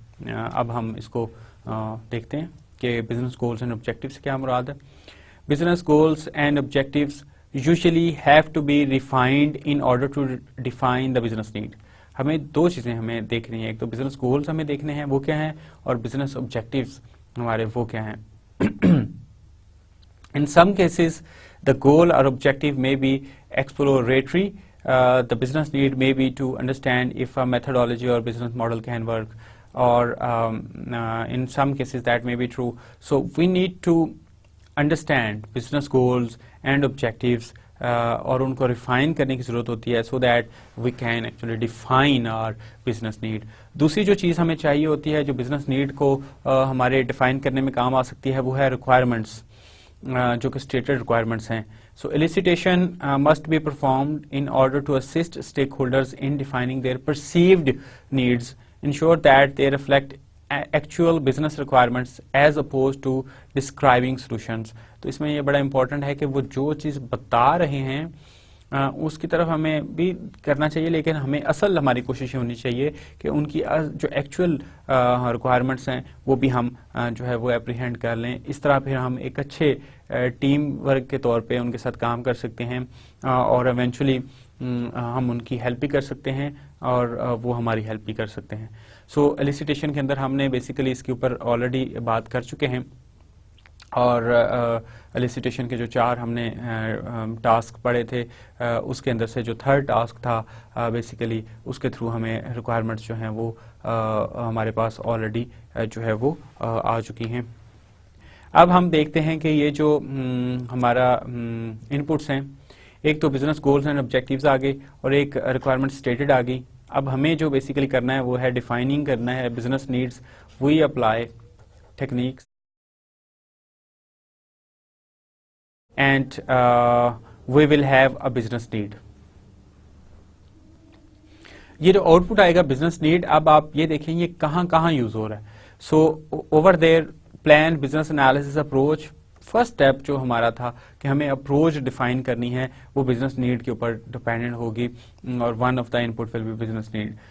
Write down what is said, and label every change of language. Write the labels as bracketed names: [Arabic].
[Urdu] اب ہم اس کو دیکھتے ہیں کہ بزنس گولز اینڈ آبجیکٹیوز سے کیا مراد ہے. [English] Business goals and objectives usually have to be refined in order to define the business need. [Urdu] ہمیں دو چیزیں ہمیں دیکھنی ہیں, ایک تو بزنس گولز ہمیں دیکھنے ہیں وہ کیا ہیں, اور بزنس آبجیکٹیوز ہمارے وہ کیا ہیں. [English] In some cases, the goal or objective may be exploratory. The business need may be to understand if a methodology or business model can work, or in some cases that may be true. So we need to understand business goals and objectives [Urdu] اور ان کو refine کرنے کی ضرورت ہوتی ہے, [English] so that we can actually define our business need. [Urdu] دوسری جو چیز ہمیں چاہیے ہوتی ہے جو بزنس نیڈ کو ہمارے ڈیفائن کرنے میں کام آ سکتی ہے, وہ ہے ریکوائرمنٹس, جو کہ اسٹیٹڈ ریکوائرمنٹس ہیں. [English] So elicitation must be performed in order to assist stakeholders in defining their perceived needs, ensure that they reflect actual business requirements as opposed to describing solutions. [Urdu] تو اس میں یہ بڑا امپورٹنٹ ہے کہ وہ جو چیز بتا رہے ہیں اس کی طرف ہمیں بھی کرنا چاہیے, لیکن ہمیں اصل ہماری کوشش ہونی چاہیے کہ ان کی جو ایکچوئل ریکوائرمنٹس ہیں وہ بھی ہم جو ہے وہ اپریہینڈ کر لیں. اس طرح پھر ہم ایک اچھے ٹیم ورک کے طور پہ ان کے ساتھ کام کر سکتے ہیں, اور ایونچولی ہم ان کی ہیلپ بھی کر سکتے ہیں اور وہ ہماری ہیلپ بھی کر سکتے ہیں. سو elicitation کے اندر ہم نے بیسیکلی اس کے اوپر آلریڈی بات کر چکے ہیں, اور elicitation کے جو 4 ہم نے ٹاسک پڑھے تھے, اس کے اندر سے جو تھرڈ ٹاسک تھا بیسیکلی اس کے تھرو ہمیں ریکوائرمنٹس جو ہیں وہ ہمارے پاس آلریڈی جو ہے وہ آ چکی ہیں. اب ہم دیکھتے ہیں کہ یہ جو ہمارا انپٹس ہیں, ایک تو بزنس گولز اینڈ آبجیکٹیوز آ گئے اور ایک ریکوائرمنٹ اسٹیٹڈ آ گئی. اب ہمیں جو بیسیکلی کرنا ہے وہ ہے ڈیفائننگ کرنا ہے business needs. [English] We apply techniques and we will have a business need. [Urdu] یہ جو آؤٹ پٹ آئے گا بزنس نیڈ, اب آپ یہ دیکھیں یہ کہاں کہاں یوز ہو رہا ہے. [English] so over there plan business analysis approach, [Urdu] first step جو ہمارا تھا کہ ہمیں اپروچ ڈیفائن کرنی ہے وہ بزنس نیڈ کے اوپر ڈپینڈنٹ ہوگی, اور [English] One of the input will be business need.